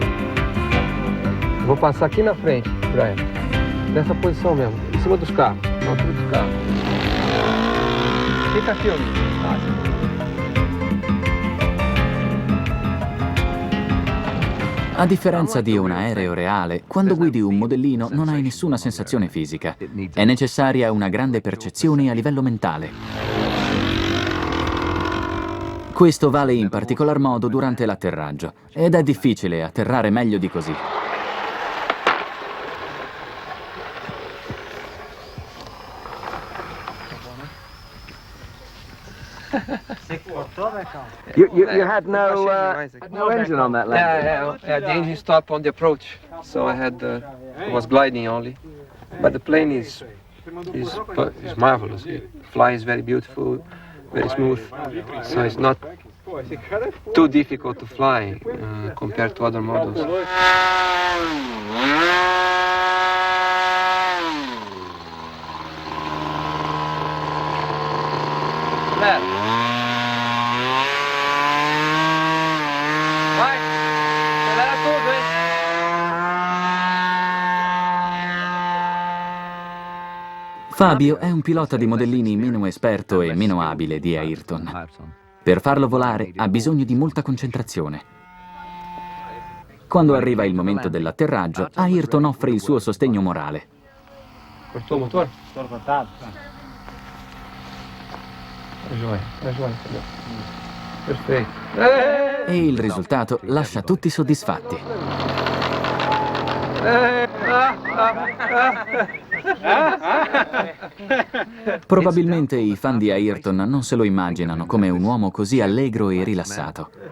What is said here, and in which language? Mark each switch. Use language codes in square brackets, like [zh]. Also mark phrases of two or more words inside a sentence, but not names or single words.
[pt] Vou passar aqui na frente, Brian. Nessa posição mesmo, em cima dos carros, na altura dos carros. Fica aqui, [it] A differenza di un aereo reale, quando guidi un modellino non hai nessuna sensazione fisica. È necessaria una grande percezione a livello mentale. Questo vale in particolar modo durante l'atterraggio, ed è difficile atterrare meglio di così. [en] You had no engine on that landing? Yeah, the engine stopped on the approach, so I was gliding only. But the plane is marvelous. It flies very beautiful, very smooth, so it's not too difficult to fly compared to other models. [pt] Vai, acelera tudo, hein? [it] Fabio è un pilota di modellini meno esperto e meno abile di Ayrton. Per farlo volare ha bisogno di molta concentrazione. Quando arriva il momento dell'atterraggio, Ayrton offre il suo sostegno morale. [pt] Cortou o motor? Motor cortado. Tá joia, entendeu? Perfeito. [it] E il risultato lascia tutti soddisfatti. Probabilmente i fan di Ayrton non se lo immaginano come un uomo così allegro e rilassato.